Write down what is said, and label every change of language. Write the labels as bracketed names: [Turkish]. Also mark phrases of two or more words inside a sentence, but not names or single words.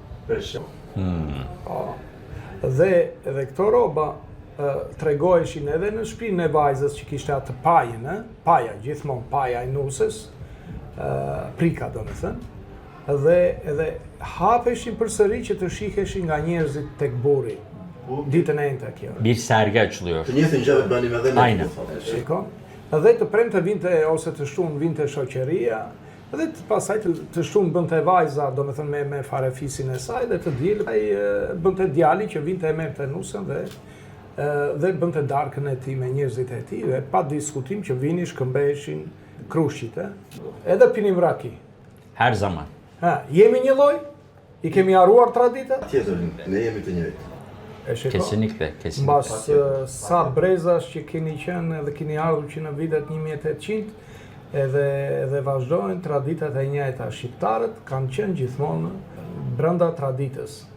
[Albanian] Dhe këto roba tregoheshin edhe në shpinë e vajzës që kishte atë pajën, paja, gjithmonë paja e nusës, prika do me thënë, dhe hapeshin përsëri që të shiheshin nga njerëzit tek burri. Ditën e ente kjo. [Turkish] Bir sergi açılıyor. [Albanian] Të njëjtën gjë bënim edhe ne. Aynen. Shikon? Dhe të premte vinte ose të shtunë vinte shoqëria, dhe të pasaj të shtunë bënte vajza, do me thënë me farefisin e saj, dhe të dilë bënte djali që vinte e merrte nusën dhe bënte darkën e tij me njerëzit e tij, dhe pa diskutim që vinin shkëmbeheshin krushqit, edhe pinim raki. [Turkish] Her zaman. [Albanian] Jemi një lloj? I kemi harruar traditat? Tjetër, ne jemi të njëjtë. E shiko? [Turkish] Kesinlikle, kesinlikle. [Albanian] Mbas sa brezash që keni qenë dhe keni ardhur që në vitet 1800 edhe vazhdojnë traditat e njëjta. Shqiptarët kanë qenë gjithmonë brenda traditës.